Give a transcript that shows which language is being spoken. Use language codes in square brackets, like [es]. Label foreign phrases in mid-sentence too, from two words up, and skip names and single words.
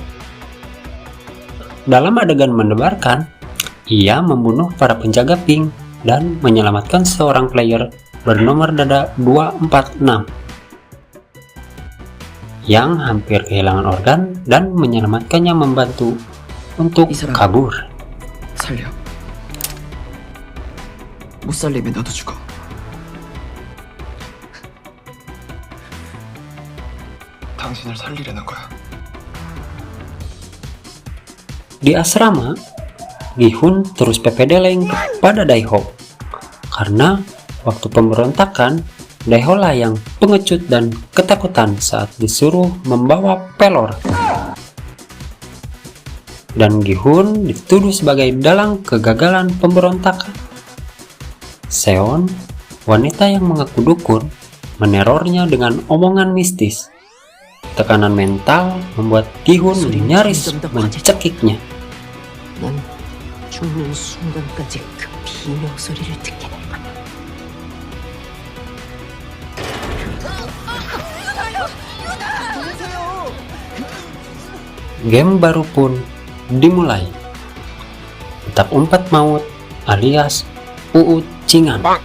[id] Dalam adegan mendebarkan, ia membunuh para penjaga Pink dan menyelamatkan seorang player bernomor dada 246 yang hampir kehilangan organ dan menyelamatkannya membantu untuk kabur. [ko] 살려. 못 살리면 너도 죽어. 당신을 살리려는 거야. [id] Di asrama, Gi-hun terus pepedeleng kepada Dae-ho karena waktu pemberontakan, Dae-ho lah yang pengecut dan ketakutan saat disuruh membawa pelor. Dan Gi-hun dituduh sebagai dalang kegagalan pemberontakan. Seon, wanita yang mengaku dukun, menerornya dengan omongan mistis. Tekanan mental membuat Gi-hun nyaris mencekiknya. [ko] 난 죽는 순간까지 그 비명 소리를 듣게 될 거야. [id] Game baru pun dimulai. Petak umpat maut alias UU Cingan.